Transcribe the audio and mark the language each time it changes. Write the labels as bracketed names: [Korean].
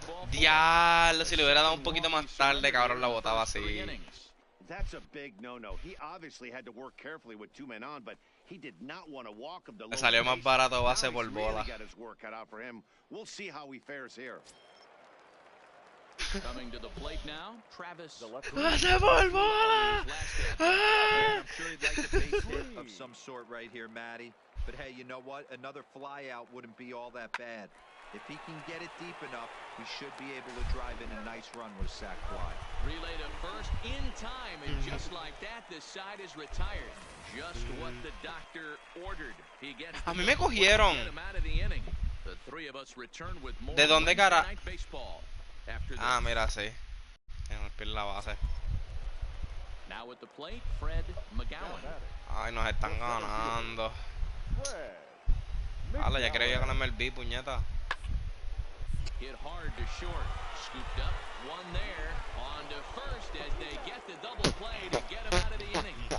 [Spanish] Diablo, si le hubiera dado un poquito más tarde, cabrón, la botaba así. [English] That's a big no-no. He obviously had to work carefully with 2 men on, but he did not want to walk him to [Spanish] Me salió más barato base por bola. [English] We'll see how he fares here. Coming to the plate now, Travis. [Spanish] ¡Base por bola! [English] I'm sure he'd like a base hit of some sort right here, Matty. But hey, you know what? Another fly out wouldn't be all that bad. If he can get it deep enough, he should be able to drive in a nice run with a sac fly. Relay to first in time, and just like that, the side is retired. Just what the doctor ordered. He gets [Spanish] A mí me cogieron. [English] The three of us return with more [Spanish] ¿De dónde, cara? [English] baseball. [Spanish] Ah, mira, sí. En el pie la base. [English] Now at the plate, Fred McGowan. [Spanish] Ay, nos están ganando. Hala, ya quería ganarme el B, puñeta. [English] Hit hard to short. Scooped up, one there. On to first as they get the double play to get him out of the inning.